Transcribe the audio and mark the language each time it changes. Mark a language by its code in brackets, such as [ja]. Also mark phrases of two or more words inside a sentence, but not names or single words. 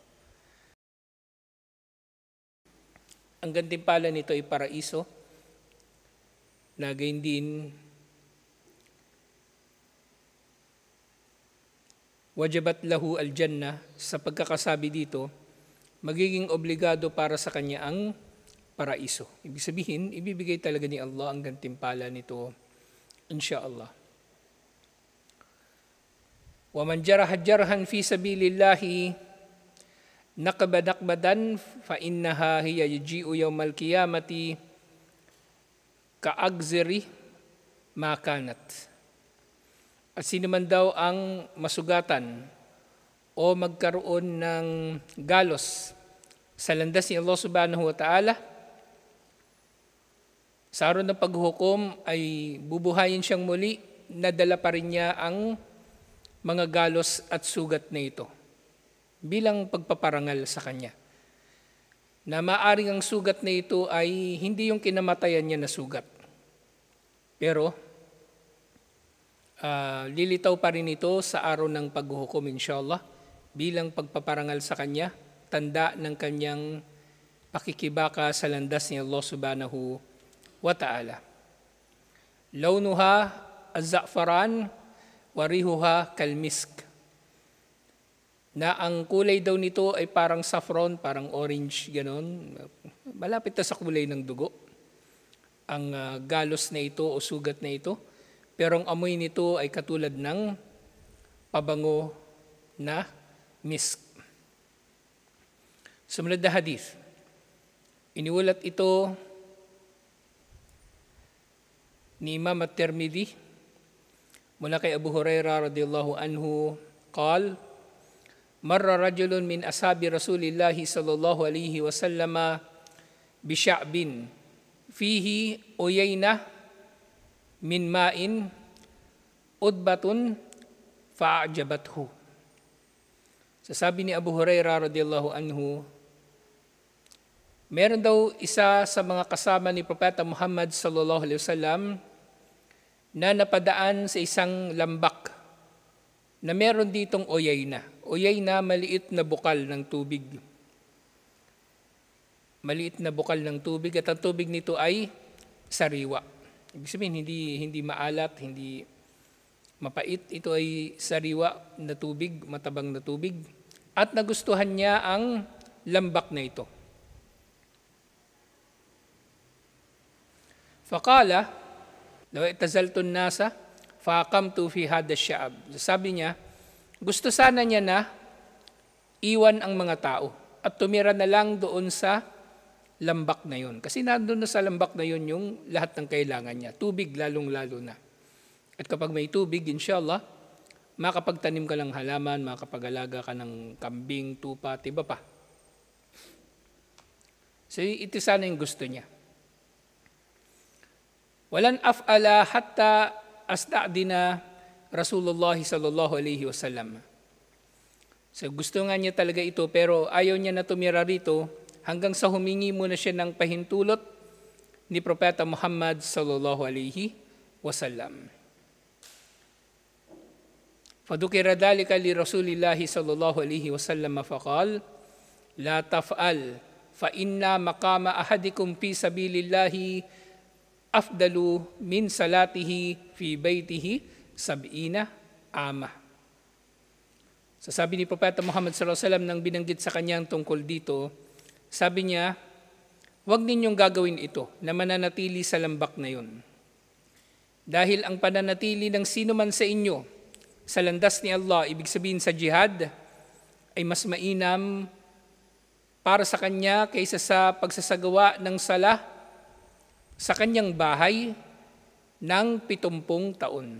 [tl] Ang gantimpala nito ay paraiso, na gayon din, [ar] وجبت له الجنة, [tl] sa pagkakasabi dito, magiging obligado para sa kanya ang paraiso. Ibig sabihin, ibibigay talaga ni Allah ang gantimpala nito, insyaAllah. [ar] وَمَنْ جَرَحَ جَرْحًا فِي سَبِيلِ اللَّهِ نَقَبَ نَقْبَةً فَإِنَّهَا هِيَ يَجِيءُ يَوْمَ الْقِيَامَةِ كَأَغْزِرِ مَا كَانَتْ. [tl] At sino man daw ang masugatan o magkaroon ng galos sa landas ni Allah [ar] سبحانه وتعالى, [tl] sa araw ng paghuhukom ay bubuhayin siyang muli, nadala pa rin niya ang mga galos at sugat na ito bilang pagpaparangal sa kanya. Na maaring ang sugat na ito ay hindi yung kinamatayan niya na sugat. Pero lilitaw pa rin ito sa araw ng paghuhukom, insyaAllah, bilang pagpaparangal sa kanya, tanda ng kanyang pakikibaka sa landas ni Allah [ar] سبحانه وتعالى. لونها الزعفران وريحها كالمسك, [tl] na ang kulay daw nito ay parang saffron, parang orange, ganon. Malapit na sa kulay ng dugo ang galos na ito o sugat na ito, pero ang amoy nito ay katulad ng pabango na misk. Sumunod na hadith, iniulat ito ni Imam at-Tirmidhi mula kay Abu Hurairah [ar] رضي الله عنه قال مر رجل من أصحاب رسول الله صلى الله عليه وسلم بشعب فيه عيينة من ماء عذبة فأعجبته. [tl] Sasabi ni Abu Hurairah [ar] رضي الله عنه, [tl] meron daw isa sa mga kasama ni Propeta Muhammad [ar] صلى الله عليه وسلم [tl] na napadaan sa isang lambak na meron ditong uyayna. Uyayna, maliit na bukal ng tubig. Maliit na bukal ng tubig, at ang tubig nito ay sariwa. Ibig sabihin, hindi maalat, hindi mapait. Ito ay sariwa na tubig, matabang na tubig. At nagustuhan niya ang lambak na ito. [ar] فقال، لو اعتزلت الناس فأقمت في هذا الشعب. [tl] Sabi niya, gusto sana niya na iwan ang mga tao at tumira na lang doon sa lambak na yun. Kasi nandun na sa lambak na yun yung lahat ng kailangan niya. Tubig lalong-lalo na. At kapag may tubig, inshallah, makapagtanim ka ng halaman, makapag-alaga ka ng kambing, tupa, at iba pa. So ito sana yung gusto niya. [ar] ولن أفعل حتى أستأذن رسول الله صلى الله عليه وسلم. [tl] So gusto nga niya talaga ito pero ayaw niya na tumira rito hanggang sa humingi muna siya ng pahintulot ni Propeta Muhammad [ar] صلى الله عليه وسلم. فذكر ذلك لرسول الله صلى الله عليه وسلم فقال لا تفعل فإن مقام أحدكم في سبيل الله أفضل من صلاته في بيته سبعين عاما. [tl] So sabi ni Propeta Muhammad [ar] صلى الله عليه وسلم [tl] nang binanggit sa kanyang tungkol dito, sabi niya, huwag ninyong gagawin ito na mananatili sa lambak na yun. Dahil ang pananatili ng sino man sa inyo sa landas ni Allah, ibig sabihin sa jihad, ay mas mainam para sa kanya kaysa sa pagsasagawa ng sala sa kanyang bahay ng 70 taon.